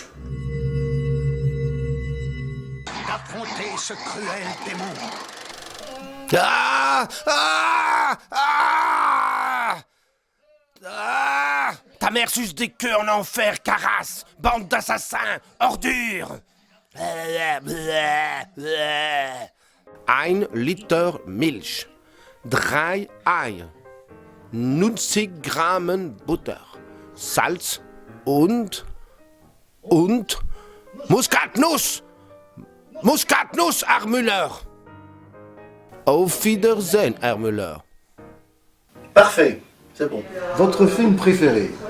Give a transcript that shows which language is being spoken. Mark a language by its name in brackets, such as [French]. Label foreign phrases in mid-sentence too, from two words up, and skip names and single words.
[French] D'affronter ce cruel démon. Ta mère suce des queues en enfer, carasse, bande d'assassins, ordures. [German] Ein Liter Milch, 3 Eier, 90 Gramm Butter, Salz und Muskatnuss. Muskatnuss, Herr Müller. Auf Wiedersehen, Herr Müller. [French] Parfait, c'est bon. Votre film préféré?